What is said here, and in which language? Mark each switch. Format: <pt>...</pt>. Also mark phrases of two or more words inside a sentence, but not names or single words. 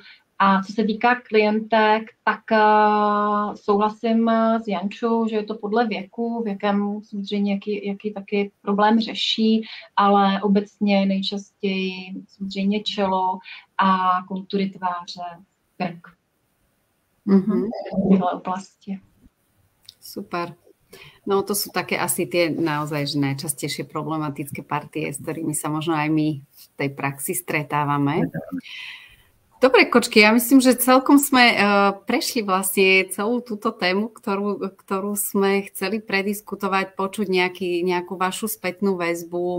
<cs>A co se týká klientek, tak souhlasím s Jančou, že je to podle věku, věkem samozřejmě jaký taky problém řeší, ale obecně nejčastěji samozřejmě čelo a kontury tváře, krk. V téhle oblasti. Super.</cs> <sk>No to sú také asi tie naozaj že najčastejšie problematické partie, s ktorými sa možno aj my v tej praxi stretávame. Dobre, kočky, ja myslím, že celkom sme prešli vlastne celú túto tému, ktorú sme chceli prediskutovať, počuť nejakú vašu spätnú väzbu.</sk>